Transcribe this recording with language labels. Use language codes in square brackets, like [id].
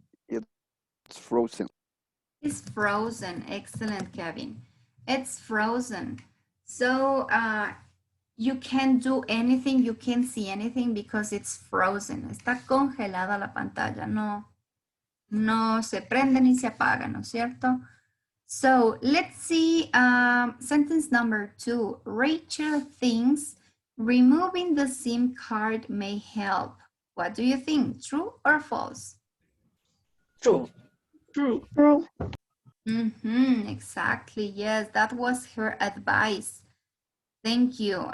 [en] It's frozen. It's frozen. Excellent, Kevin. It's frozen. So you can't do anything, you can't see anything because it's frozen. [es] Está congelada la pantalla. No se prende ni se apaga, ¿no es cierto? [en] So let's see sentence number 2. Rachel thinks removing the SIM card may help. What do you think? True or false? True. True. Exactly. Yes, that was her advice. Thank you.